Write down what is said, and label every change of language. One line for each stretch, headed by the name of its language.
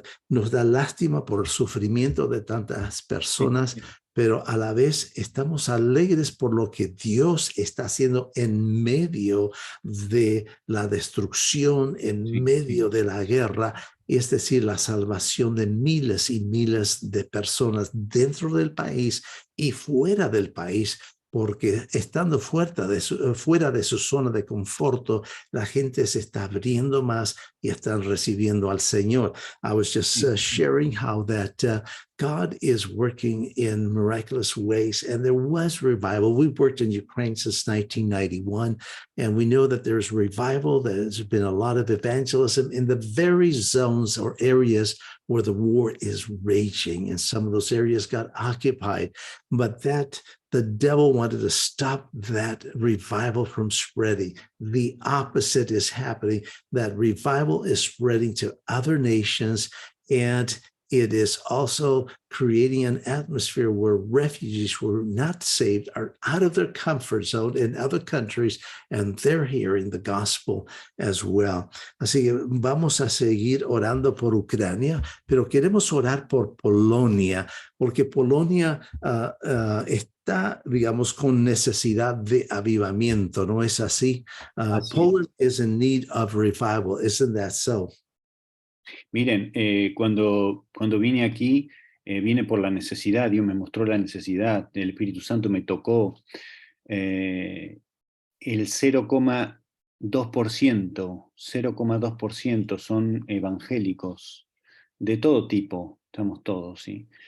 Spanish: nos da lástima por el sufrimiento de tantas personas, pero a la vez estamos alegres por lo que Dios está haciendo en medio de la destrucción, en medio de la guerra, es decir, la salvación de miles y miles de personas dentro del país y fuera del país, porque estando fuera de su zona de conforto, la gente se está abriendo más y están recibiendo al Señor.
English: I was just sharing how that God is working in miraculous ways, and there was revival. We've worked in Ukraine since 1991, and we know that there's revival. There's been a lot of evangelism in the very zones or areas where the war is raging, and some of those areas got occupied, but the devil wanted to stop that revival from spreading. The opposite is happening. That revival is spreading to other nations, and it is also creating an atmosphere where refugees who are not saved are out of their comfort zone in other countries, and they're hearing the gospel as well.
Spanish: Así que vamos a seguir orando por Ucrania, pero queremos orar por Polonia, porque Polonia está, digamos, con necesidad de avivamiento, ¿no es así?
English: Poland is in need of revival, isn't that so?
Spanish: Miren, cuando vine aquí, vine por la necesidad. Dios me mostró la necesidad, el Espíritu Santo me tocó. El 0,2% son evangélicos, de todo tipo, estamos todos, ¿sí?